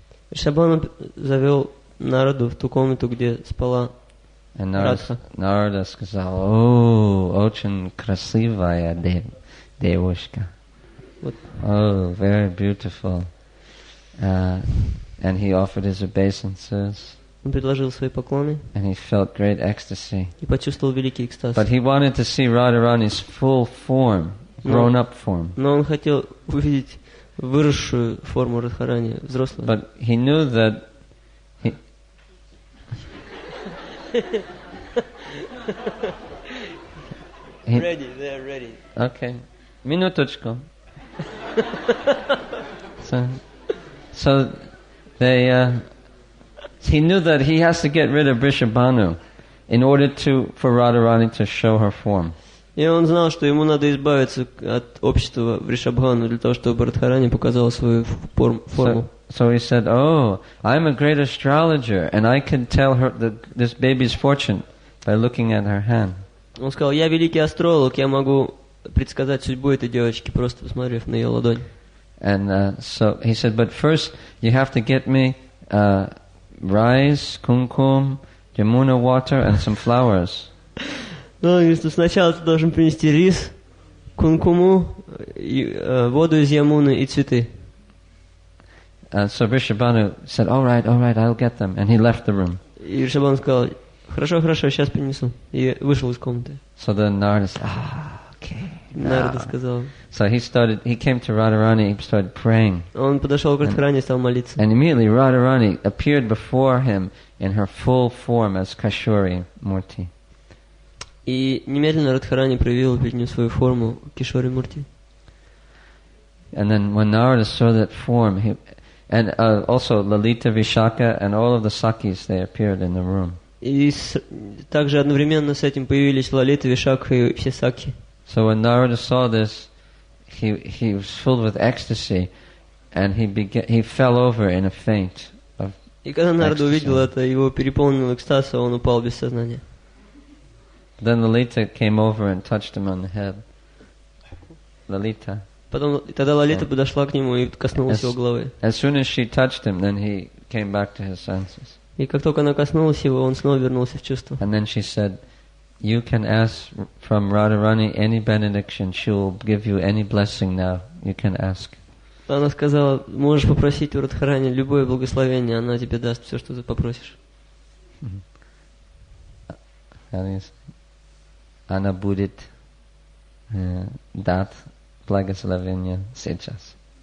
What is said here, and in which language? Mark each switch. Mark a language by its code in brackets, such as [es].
[ru] Вришабхану завел Нараду в ту комнату, где спала Радха. Нарада сказал, "Oh, очень красивая девушка. [en] Oh, very beautiful." And he offered his obeisances. [ru] Он предложил свои поклоны. [en] And he felt great ecstasy. [ru] И почувствовал великий экстаз. [en] But he wanted to see Radharani's full form, grown-up form. [ru] Но он хотел увидеть выросшую форму Радхарани, взрослую. [en] But he knew that Ready, they're ready. Okay. Minutочку. So he knew that he has to get rid of Vrishabhanu in order for Radharani to show her form. [ru] И он знал, что ему надо избавиться от общества Вришабхану для того, чтобы Радхарани показала свою форму. [en] So he said, "Oh, I'm a great astrologer, and I can tell her this baby's fortune by looking at her hand." [ru] Он сказал, я великий астролог, я могу предсказать судьбу этой девочки, просто посмотрев на ее ладонь. [en] And so he said, "But first, you have to get me rice, kumkum, Yamuna water, and some flowers." [ru] Ну, сначала ты должен принести рис, кункуму, воду из Ямуны и цветы. [en] So Vrishabhanu said, all right, I'll get them. And he left the room. [ru] И Вришабхану сказал, хорошо, сейчас принесу. И вышел из комнаты. [en] So then Narada said, okay. [ru] Нарада сказал. [en] So he came to Radharani, he started praying. [ru] Он подошел к Радхарани и стал молиться. [en] And immediately Radharani appeared before him in her full form as Kashuri Murti. [ru] И немедленно Радхарани проявил перед ним свою форму Кишори Мурти. [en] And then when Narada saw that form, and also Lalita, Vishaka, and all of the Sakis, they appeared in the room. [ru] И также одновременно с этим появились Лалита, Вишакха и все Саки. [en] So when Narada saw this, he was filled with ecstasy, and he fell over in a faint of [ru] И когда Нарада увидел это, его переполнил экстаз, а он упал без сознания. [en] Then Lalita came over and touched him on the head. Lalita. [ru] Тогда Лалита подошла к нему и коснулась его головы. [en] As soon as she touched him, then he came back to his senses. [ru] И как только она коснулась его, он снова вернулся в чувство. [en] And then she said, "You can ask from Radharani any benediction. She will give you any blessing now. You can ask." [ru] Она сказала, можешь попросить у Радхарани любое благословение, она тебе даст все, что ты попросишь. Она будет дать благословение сейчас.